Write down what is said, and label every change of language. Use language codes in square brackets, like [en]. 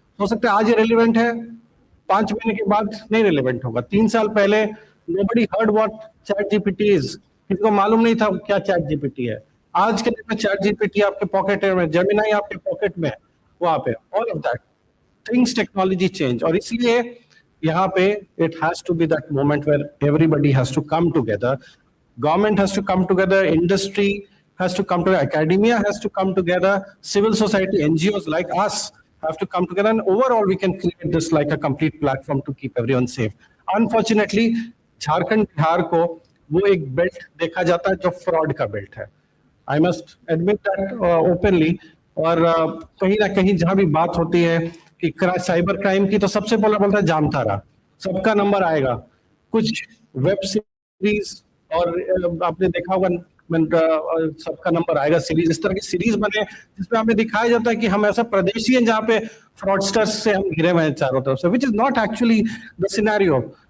[hi] हो सकता है आज ये रेलिवेंट है, 5 महीने के बाद नहीं रेलिवेंट होगा। 3 साल पहले [en] nobody heard what ChatGPT is, [hi] किसी को मालूम नहीं था क्या ChatGPT है। आज के दिन में ChatGPT आपके पॉकेट में, जेमिनाई आपके पॉकेट में है, वहां पे [en] All of that things, technology change. [hi] और इसलिए यहाँ पे [en] It has to be that moment where everybody has to come together, government has to come together, industry has to come together, academia has to come together, civil society, NGOs like us have to come together, and overall we can create this like a complete platform to keep everyone safe. [hi] Unfortunately, Jharkhand Bihar को वो एक belt देखा जाता है जो fraud का belt है। [en] I must admit that openly। [hi] और कहीं ना कहीं जहां भी बात होती है कि साइबर क्राइम की, तो सबसे पहले बोलता है जामतारा, सबका नंबर आएगा। कुछ वेब सीरीज और आपने देखा होगा सबका नंबर आएगा सीरीज, इस तरह की सीरीज बने जिसमें हमें दिखाया जाता है कि हम ऐसा प्रदेशी हैं जहां पे फ्रॉडस्टर्स से हम घिरे हुए हैं चारों तरफ से, [en] Which is not actually the scenario.